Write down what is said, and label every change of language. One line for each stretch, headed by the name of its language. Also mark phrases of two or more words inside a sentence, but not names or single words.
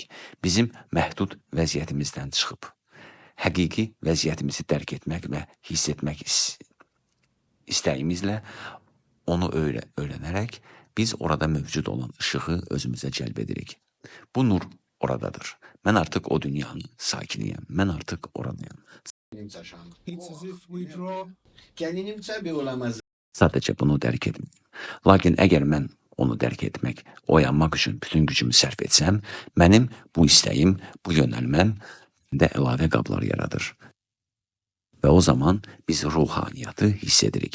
Azerbaijani: Bizim məhdud vəziyyətimizdən çıxıb. Həqiqi vəziyyətimizi dərk etmək və hiss etmək istəyimizlə onu öyrənərək biz orada mövcud olan işığı özümüzə cəlb edirik. Bu nur oradadır. Mən artıq o dünyanın sakiniyəm. Mən artıq oradayım.
English: It's as if we draw
Azerbaijani: Sadəcə bunu dərk etmək. Lakin əgər mən onu dərk etmək, oyanmaq üçün bütün gücümü sərf etsəm, mənim bu istəyim, bu yönəlməm də əlavə qablar yaradır. Və o zaman biz ruhaniyyatı hiss edirik.